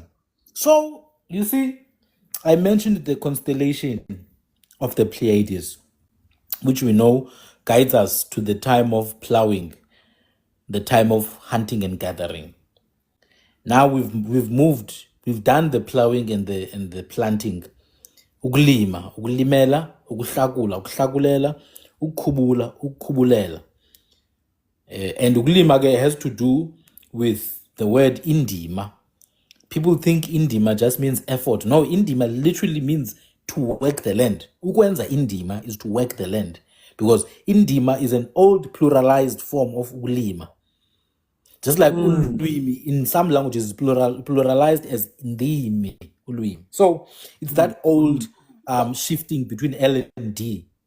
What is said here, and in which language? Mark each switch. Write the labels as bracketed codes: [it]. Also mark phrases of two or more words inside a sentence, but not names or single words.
[en] So, you see, I mentioned the constellation of the Pleiades, which we know guides us to the time of plowing, the time of hunting and gathering. Now we've done the plowing and the planting. [zu] Ukulimela, ukuhlakulela, ukhubulela. [en] And ukulima has to do with the word indima. People think indima just means effort. No, indima literally means to work the land. [zu] Ukwenza indima [en] is to work the land, because indima is an old pluralized form of ukulima. Just like ulwimi in some languages is pluralized as [zu] indimi, ulwimi. [en] So it's that old shifting between L and D.